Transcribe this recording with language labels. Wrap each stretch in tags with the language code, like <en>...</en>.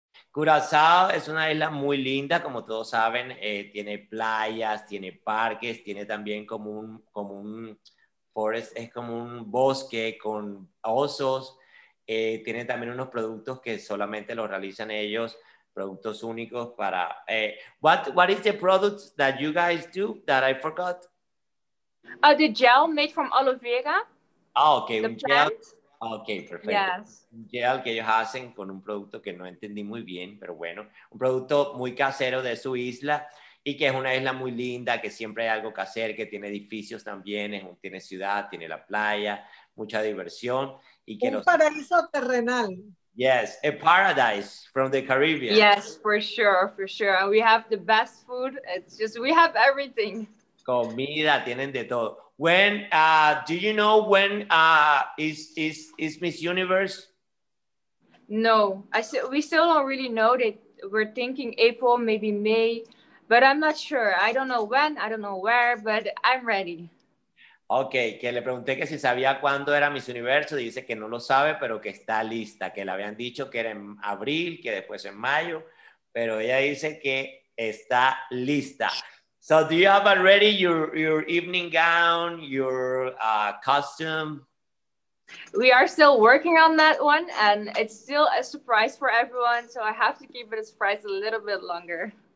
<es>Curazao es una isla muy linda, como todos saben, tiene playas, tiene parques, tiene también como un forest, es como un bosque con osos, tiene también unos productos que solamente los realizan ellos, productos únicos para...</es> <en>what is the product that you guys do that I forgot? The gel made from aloe vera. Ah, ok, The</en> <es>un</es> <en>plant.</en> <es>gel. Ok, perfecto.</es> <en>Yes.</en> <es>Un gel que ellos hacen con un producto que no entendí muy bien, pero bueno, un producto muy casero de su isla y que es una isla muy linda, que siempre hay algo que hacer, que tiene edificios también, tiene ciudad, tiene la playa, mucha diversión. Y que un paraíso terrenal.</es> <en>Yes, a paradise from the Caribbean. Yes, for sure, for sure. And we have the best food. It's just, we have everything.</en> <es>Comida, tienen de todo.</es> <en>When, do you know when is Miss Universe? No, we still don't really know. That we're thinking April, maybe May, but I'm not sure. I don't know when, I don't know where, but I'm ready.</en> <es>Ok, que le pregunté que si sabía cuándo era Miss Universo, dice que no lo sabe, pero que está lista, que le habían dicho que era en abril, que después en mayo, pero ella dice que está lista.</es> <en>So, do you have already your evening gown, your costume? We are still working on that one, and it's still a surprise for everyone, so I have to keep it a surprise a little bit longer.</en>